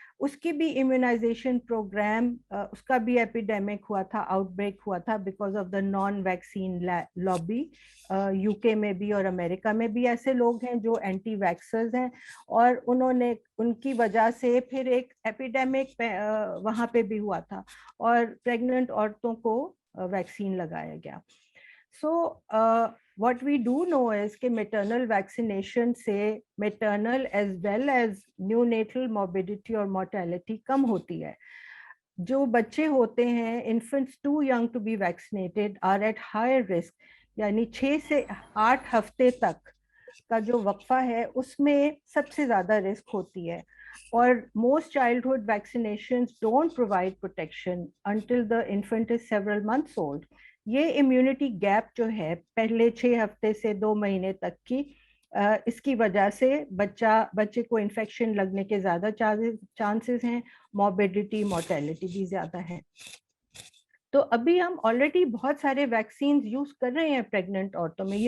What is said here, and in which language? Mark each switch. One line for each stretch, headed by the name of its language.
Urdu: اس کی بھی immunisation programme اس کا بھی ایپیڈیمک ہوا تھا, آؤٹ بریک ہوا تھا
English: Because of the non vaccine lobby.
Urdu: You کے میں بھی اور امریکہ میں بھی ایسے لوگ ہیں جو اینٹی ویکسرز ہیں, اور انہوں نے ان کی وجہ سے پھر ایک ایپیڈیمک وہاں پہ بھی ہوا تھا, اور پریگننٹ عورتوں کو ویکسین لگایا گیا.
English: So what we do know is کہ maternal vaccination سے maternal as well as neonatal morbidity اور mortality کم ہوتی ہے.
Urdu: جو بچے ہوتے ہیں
English: infants too young to be vaccinated are at higher risk,
Urdu: یعنی 6 سے 8 ہفتے تک کا جو وقفہ ہے اس میں سب سے زیادہ رسک ہوتی ہے.
English: اور most childhood vaccinations don't provide protection until the infant is several months old.
Urdu: یہ امیونٹی گیپ جو ہے پہلے 6 ہفتے سے 2 مہینے تک کی, اس کی وجہ سے بچے کو انفیکشن لگنے کے زیادہ چانسز ہیں, موربیڈیٹی مورٹیلٹی بھی زیادہ ہے. تو ابھی ہم آلریڈی بہت سارے ویکسینز یوز کر رہے ہیں پریگننٹ عورتوں میں.